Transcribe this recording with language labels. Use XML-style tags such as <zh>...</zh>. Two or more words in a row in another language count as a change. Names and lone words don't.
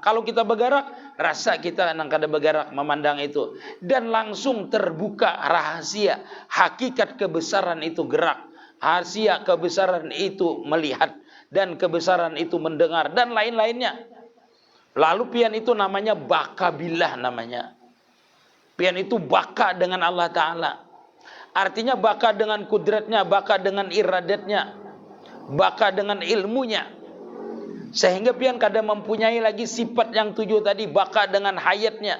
<bjn>Kalau kita bergerak, rasa kita nang kada bergerak memandang itu.</bjn> <id>Dan langsung terbuka rahasia, hakikat kebesaran itu gerak. Rahasia kebesaran itu melihat. Dan kebesaran itu mendengar.</id> <bjn>Dan lain-lainnya. Lalu pian itu namanya</bjn> <ar>بقاء بالله</ar> <bjn>namanya. Pian itu baka dengan</bjn> <ar>الله تعالى.</ar> <id>Artinya baka dengan kudratnya, baka dengan iradatnya, baka dengan ilmunya.</id> <bjn>Sehingga pian kada mempunyai lagi sifat yang 7 tadi, baka dengan hayatnya.</bjn>